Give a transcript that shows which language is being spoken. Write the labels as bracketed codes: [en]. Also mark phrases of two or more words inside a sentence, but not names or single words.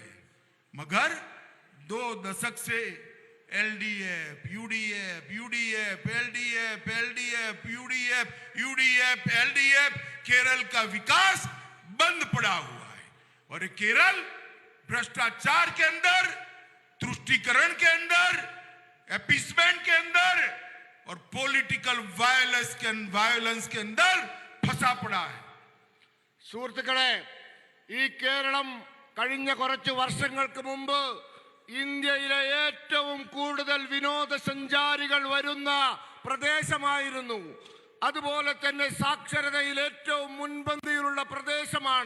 [hi] मगर 2 दशक से LDF, UDF, UDF, LDF, LDF, UDF, UDF, LDF, केरल का विकास बंद पड़ा हुआ है। और ये केरल भ्रष्टाचार के अंदर, तुष्टीकरण के अंदर, एपीसमेंट के अंदर और [en] political violence [hi] के अंदर फंसा पड़ा है। [ml] സുഹൃത്തുക്കളെ, ഈ കേരളം കഴിഞ്ഞ കുറച്ച് വർഷങ്ങൾക്ക് മുമ്പ് ഇന്ത്യയിലെ ഏറ്റവും കൂടുതൽ വിനോദസഞ്ചാരികൾ വരുന്ന പ്രദേശമായിരുന്നു. അതുപോലെ തന്നെ സാക്ഷരതയിൽ ഏറ്റവും മുൻപന്തിയിലുള്ള പ്രദേശമാണ്.